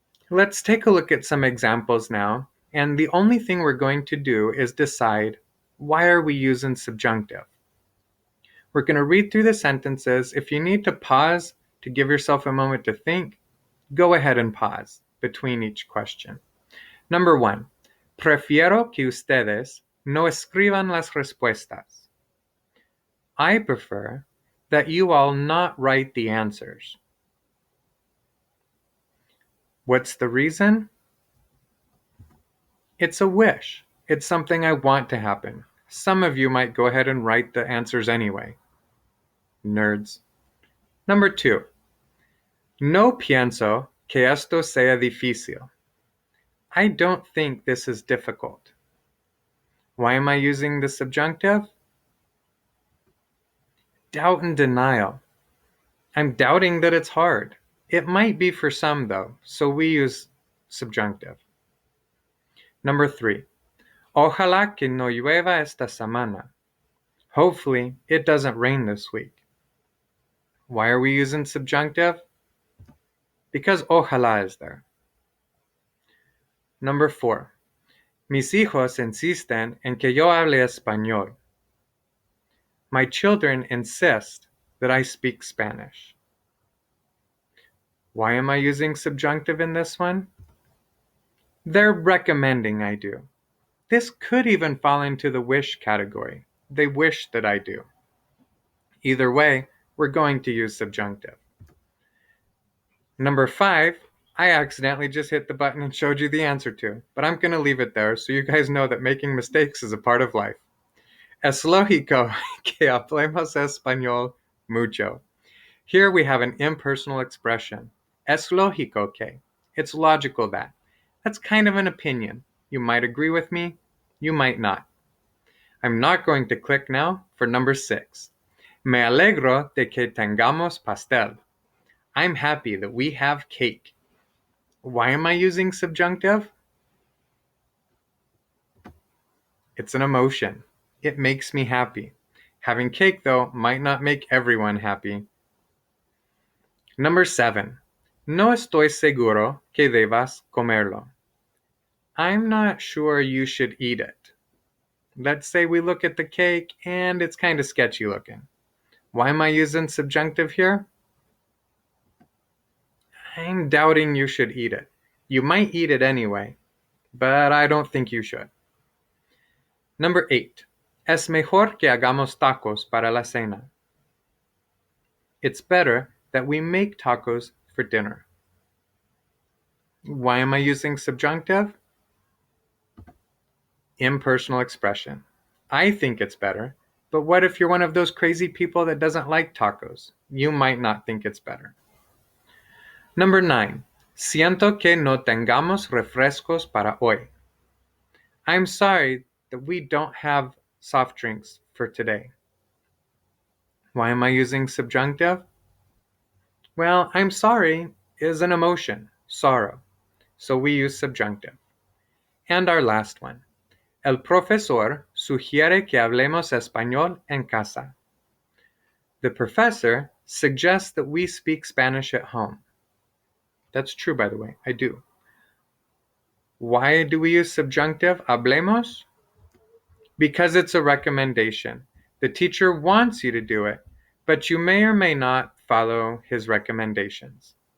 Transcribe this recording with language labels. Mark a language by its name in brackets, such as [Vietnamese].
[English] Let's take a look at some examples now, and the only thing we're going to do is decide, why are we using subjunctive? We're going to read through the sentences. If you need to pause to give yourself a moment to think, go ahead and pause between each question. Number 1, [Spanish] prefiero que ustedes no escriban las respuestas. [English] I prefer that you all not write the answers. What's the reason? It's a wish. It's something I want to happen. Some of you might go ahead and write the answers anyway. Nerds. Number 2. [Spanish] No pienso que esto sea difícil. [English] I don't think this is difficult. Why am I using the subjunctive? Doubt and denial. I'm doubting that it's hard. It might be for some though, so we use subjunctive. Number 3. [Spanish] Ojalá que no llueva esta semana. [English] Hopefully, it doesn't rain this week. Why are we using subjunctive? Because ojalá is there. Number 4. [Spanish] Mis hijos insisten en que yo hable español. [English] My children insist that I speak Spanish. Why am I using subjunctive in this one? They're recommending I do. This could even fall into the wish category. They wish that I do. Either way, we're going to use subjunctive. Number 5, I accidentally just hit the button and showed you the answer to, but I'm going to leave it there so you guys know that making mistakes is a part of life. [Spanish] Es lógico que hablemos español mucho. [English] Here we have an impersonal expression. [Spanish] Es lógico que. [English] It's logical that. That's kind of an opinion. You might agree with me, you might not. I'm not going to click now for number 6. [Spanish] Me alegro de que tengamos pastel. [English] I'm happy that we have cake. Why am I using subjunctive? It's an emotion. It makes me happy. Having cake, though, might not make everyone happy. Number 7. [Spanish] No estoy seguro que debas comerlo. [English] I'm not sure you should eat it. Let's say we look at the cake and it's kind of sketchy looking. Why am I using subjunctive here? I'm doubting you should eat it. You might eat it anyway, but I don't think you should. Number 8. [Spanish] Es mejor que hagamos tacos para la cena. [English] It's better that we make tacos for dinner. Why am I using subjunctive? Impersonal expression. I think it's better, but what if you're one of those crazy people that doesn't like tacos? You might not think it's better. Number 9. [Spanish] Siento que no tengamos refrescos para hoy. [English] I'm sorry that we don't have soft drinks for today. Why am I using subjunctive? Well, I'm sorry is an emotion, sorrow, so we use subjunctive. And our last one. [Spanish] El profesor sugiere que hablemos español en casa. [English] The professor suggests that we speak Spanish at home. That's true, by the way, I do. Why do we use subjunctive, hablemos? Because it's a recommendation. The teacher wants you to do it, but you may or may not follow his recommendations.